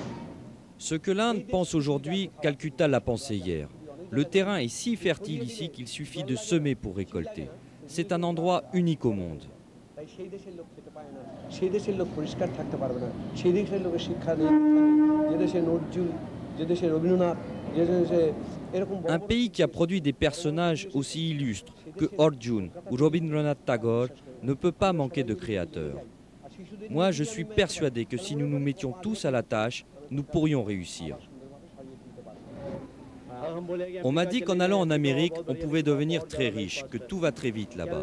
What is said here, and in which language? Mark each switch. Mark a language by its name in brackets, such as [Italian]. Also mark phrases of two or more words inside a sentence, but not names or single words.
[French] Ce que l'Inde pense aujourd'hui, Calcutta l'a pensé hier. Le terrain est si fertile ici qu'il suffit de semer pour récolter. C'est un endroit unique au monde. [Bangla] তাই সেই দেশের লোক খেতে পায় না, সেই দেশের লোক পরিষ্কার থাকতে পারবে না, সেই দেশের লোকের শিক্ষা নেই, যে দেশে নজরুল, যে দেশে রবীন্দ্রনাথ, যে দেশে [French] Un pays qui a produit des personnages aussi illustres que Arjun ou Rabindranath Tagore ne peut pas manquer de créateurs. Moi, je suis persuadé que si nous nous mettions tous à la tâche, nous pourrions réussir. On m'a dit qu'en allant en Amérique, on pouvait devenir très riche, que tout va très vite là-bas.